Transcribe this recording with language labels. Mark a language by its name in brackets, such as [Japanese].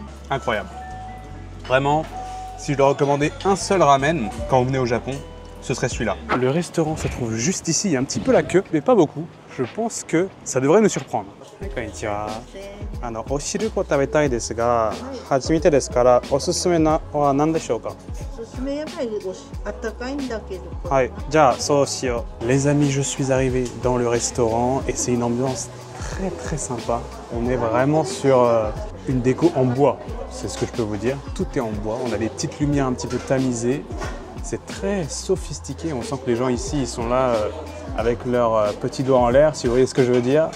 [French] Incroyable. Vraiment, si je dois recommander un seul ramen quand vous venez au Japon, ce serait celui-là. Le restaurant se trouve juste ici, il y a un petit peu la queue, mais pas beaucoup. Je pense que ça devrait nous surprendre. [Japanese] Konnichiwa. お汁粉食べたいですが、初めてですからおすすめは何でしょうか。おすすめやっぱりあったかいんだけど。はい、じゃあそうしよう。 [French] Les amis, je suis arrivé dans le restaurant et c'est une ambiance très très sympa. On est vraiment sur une déco en bois, c'est ce que je peux vous dire. Tout est en bois, on a des petites lumières un petit peu tamisées. C'est très sophistiqué, on sent que les gens ici, ils sont là avec leurs petits doigts en l'air, si vous voyez ce que je veux dire.